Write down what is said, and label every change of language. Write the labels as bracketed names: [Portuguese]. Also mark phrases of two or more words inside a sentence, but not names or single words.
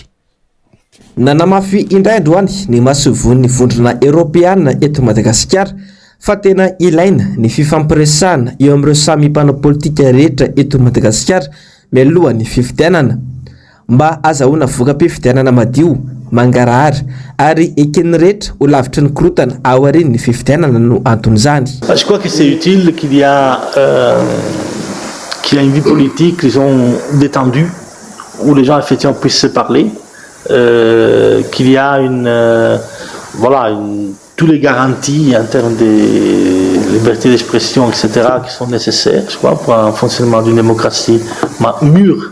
[Malagasy] Nanamafy indray androany ny masovon'ny vondrona Europiana eto Madagasikara fa tena ilaina ny fifampiresahana eo amin'ireo samy mpanao politika rehetra eto Madagasikara mialoha ny fifidianana mba azahoana voka-pifidianana madio mangarahara ary eken'ny rehetra ho lavitry ny korotana ao aorian'ny ny fifidianana no anton'izany. [French] Je crois que c'est utile qu'il y a une vie politique, disons, détendue, où les gens effectivement puissent se parler, qu'il y a toutes les garanties en termes de liberté d'expression, etc., qui sont nécessaires, je crois, pour un fonctionnement d'une démocratie mûre.